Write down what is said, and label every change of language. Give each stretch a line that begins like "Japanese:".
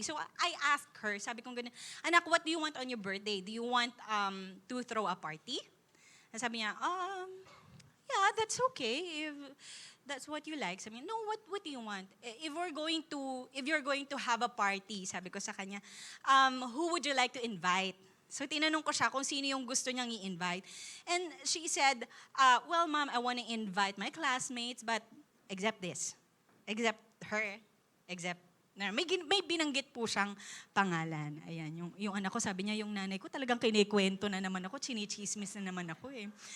English: So I asked her,
Filipino: sabi kong ganun, anak,
English: what do you want on your birthday? Do you want to throw a party?
Filipino: Sabi niya,
English: yeah, that's okay. If that's what you like. Sabi niya, no, what do you want? If you're going to have a party,
Filipino: sabi ko sa kanya,
English: who would you like to invite?
Filipino: So tinanong ko siya kung sino yung gusto niyang i-invite.
English: And she said, well, Mom, I want to invite my classmates, but except this. Except her.
Filipino: May binanggit po siyang pangalan. Ayan, yung anak ko, sabi niya, yung nanay ko talagang kinikwento na naman ako, chinichismis na naman ako eh.